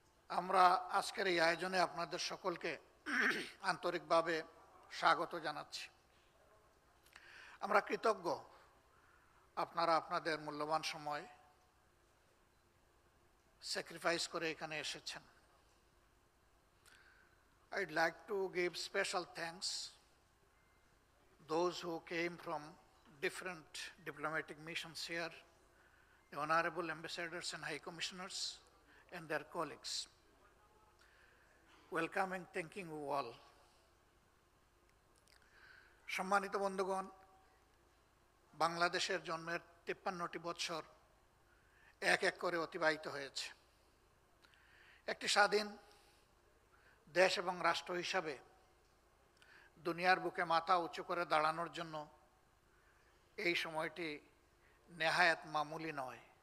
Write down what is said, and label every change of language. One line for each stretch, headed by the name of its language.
Bangla: আমরা আজকের এই আয়োজনে আপনাদের সকলকে আন্তরিকভাবে স্বাগত জানাচ্ছি। আমরা কৃতজ্ঞ আপনারা আপনাদের মূল্যবান সময় স্যাক্রিফাইস করে এখানে এসেছেন।
English: I'd like to give special thanks those who came from different diplomatic missions here, the honorable ambassadors and high commissioners and their colleagues. Welcoming, thanking you all.
Bangla: সম্মানিত বন্ধুগণ, বাংলাদেশের জন্মের 53টি বছর এক এক করে অতিবাহিত হয়েছে। একটি স্বাধীন দেশ এবং রাষ্ট্র হিসাবে দুনিয়ার বুকে মাথা উঁচু করে দাঁড়ানোর জন্য এই সময়টি নেহায়াত মামুলি নয়।